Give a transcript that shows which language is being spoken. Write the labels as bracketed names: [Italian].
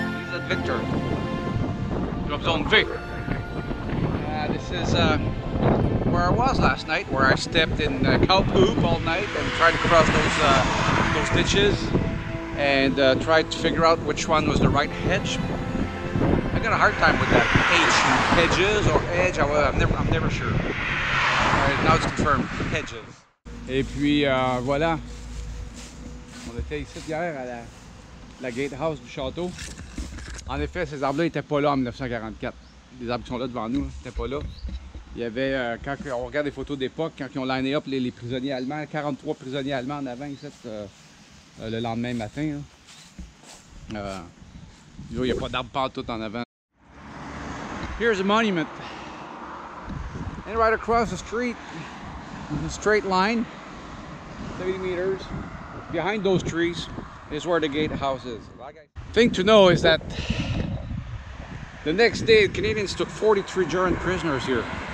[English] DZ Victor. Drop zone V. This is where I was last night, where I stepped in cow poop all night and tried to cross those ditches and tried to figure out which one was the right hedge. I got a hard time with that H, hedges or edge. I'm never sure. Now it's confirmed, hedges. [French] Et puis voilà, on était ici hier à la gatehouse du château. En effet, ces arbres-là n'étaient pas là en 1944. Les arbres qui sont là devant nous n'étaient pas là. Il y avait, quand on regarde les photos d'époque, quand ils ont liné up les prisonniers allemands, 43 prisonniers allemands en avant ici, le lendemain matin. Il n'y a pas d'arbres partout en avant. [English] Here's a monument. And right across the street, in a straight line, 30 meters, behind those trees is where the gatehouse is. Thing to know is that the next day, the Canadians took 43 German prisoners here.